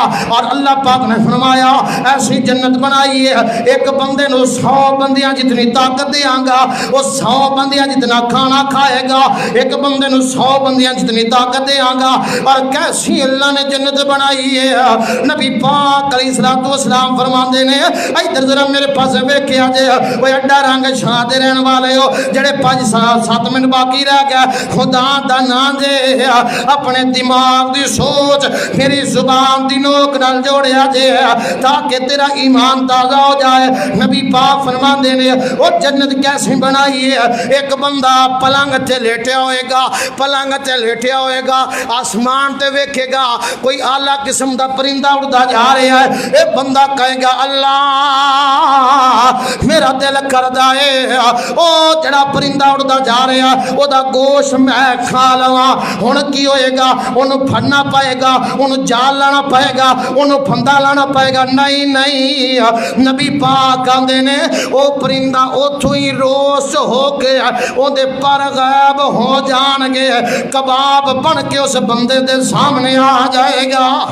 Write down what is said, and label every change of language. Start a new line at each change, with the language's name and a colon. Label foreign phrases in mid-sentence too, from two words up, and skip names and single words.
Punjabi: اور اللہ پاک نے فرمایا ایسی جنت بنائی ہے ایک بندے نو 100 بندیاں جتنی طاقت دیاں گا وہ 100 بندیاں جتنا کھانا کھائے گا. ایک بندے نو 100 بندیاں جتنی طاقت دیاں گا. اور کیسی اللہ نے جنت بنائی ہے. نبی پاک
Arabic: علیہ الصلوۃ والسلام
Punjabi: فرماندے نے ادھر ذرا میرے پاس ویکھیا جے او ایڈا رنگ شاہ دے رہن والے ہو جڑے 5-7 منٹ باقی رہ گیا خدا دا نام دے اپنے دماغ دی سوچ میری زبان دی نوک نال جوڑیا جے تاکہ تیرا ایمان تازہ ہو جائے. نبی پاک فرماندے نے او جنت کیسے بنائی ہے. ایک بندہ پلنگ تے لیٹیا ہوئے گا پلنگ تے لیٹیا ہوئے گا آسمان تے ویکھے گا کوئی اعلیٰ قسم دا پرندہ اڑدا جا رہا ہے. اے بندہ کہے گا اللہ میرا دل کردا ہے او جڑا پرندہ اڑدا جا رہا ہے او دا گوشت میں کھا لواں. ہن کی ہوئے گا اونوں پھڑنا پائے گا اونوں جال لانا پائے گا اونوں پھندا لانا پائے گا. نہیں نہیں نبی پاک آندے نے او پرندہ اوتھوں ہی روس ہو کے او دے پر غائب ہو جان گے کباب بن کے اس بندے دے سامنے آ جائے گا.